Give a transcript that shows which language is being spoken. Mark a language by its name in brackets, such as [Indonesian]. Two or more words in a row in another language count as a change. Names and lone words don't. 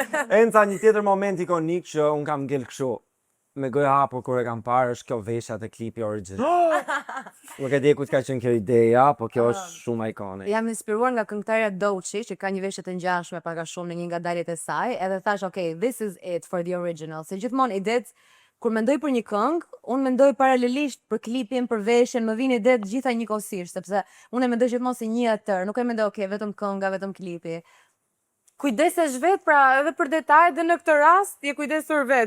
[Albanian] Enca, një tjetër moment ikonik që un kam ngel kështu me gojë hapur kur e kam parë është kjo veshja te klipi origjinal. Nuk e di ku ka qenë kjo ideja, po kjo është shumë ikonik. Jam inspiruar nga këngëtarja Doçi, që ka një veshje të ngjashme pak a shumë në një nga daljet e saj, edhe thash, [English] okay, this is it for the original. [Albanian] Se gjithmonë idet kur mendoj për një këngë, unë mendoj paralelisht për klipin, për veshjen, më vjen ide të gjitha njëkohësisht, sepse unë e mendoj gjithmonë si një tër, nuk e mendoj okay, vetëm kënga, vetëm klipi. Kujdesesh vet pra edhe për detajet dhe në këtë rast je kujdesur vet.